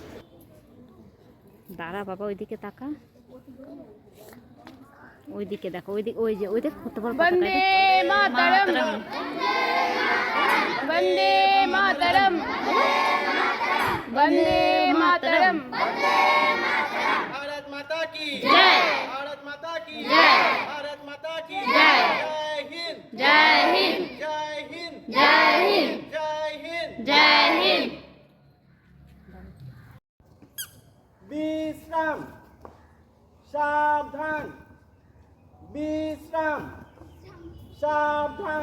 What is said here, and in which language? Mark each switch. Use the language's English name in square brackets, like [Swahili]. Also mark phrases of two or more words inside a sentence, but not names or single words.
[Bangla] দাঁড়া বাবা ওইদিকে তাকা, ওইদিকে দেখো, ওইদিকে ওই যে ওই দেখ কত বড় পতাকা। বন্দে মাতরম বন্দে মাতরম বন্দে মাতরম। [Hindi] भारत माता की जय, भारत माता की जय, भारत माता की जय, जय हिंद जय हिंद, जय हिंद जय हिंद, जय हिंद। जय हिंद। [Bangla] বিশ্রাম, সাবধান, বিশ্রাম, সাবধান।